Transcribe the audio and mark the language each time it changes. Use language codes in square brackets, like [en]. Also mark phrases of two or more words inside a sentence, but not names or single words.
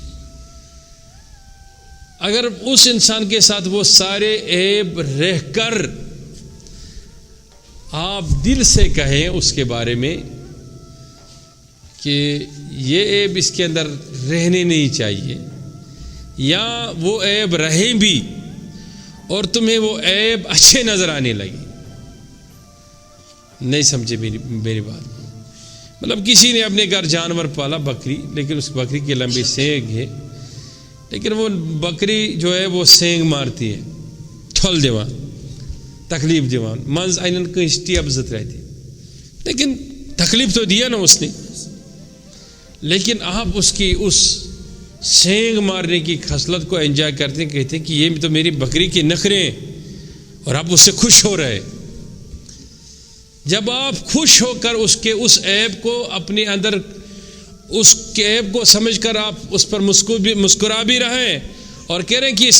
[ur] اگر اس انسان کے ساتھ وہ سارے عیب رہ کر آپ دل سے کہیں اس کے بارے میں کہ یہ عیب اس کے اندر رہنے نہیں چاہیے، یا وہ عیب رہیں بھی اور تمہیں وہ عیب اچھے نظر آنے لگے، نہیں سمجھے میری بات کو؟ مطلب کسی نے اپنے گھر جانور پالا، بکری، لیکن اس بکری کے لمبے سینگ ہے، لیکن وہ بکری جو ہے وہ سینگ مارتی ہے، [ks] ٹھل دیوان، تکلیف دیوان، منز اینن کنس ٹیب زت رہتی، [ur] لیکن تکلیف تو دیا نا اس نے، لیکن آپ اس کی اس سینگ مارنے کی خصلت کو انجوائے کرتے ہیں، کہتے ہیں کہ یہ تو میری بکری کے نخرے ہیں، اور آپ اس سے خوش ہو رہے۔ جب آپ خوش ہو کر اس عیب کو اپنے اندر، اس کے عیب کو سمجھ کر آپ اس پر مسکرا بھی رہے ہیں اور کہہ رہے ہیں کہ اس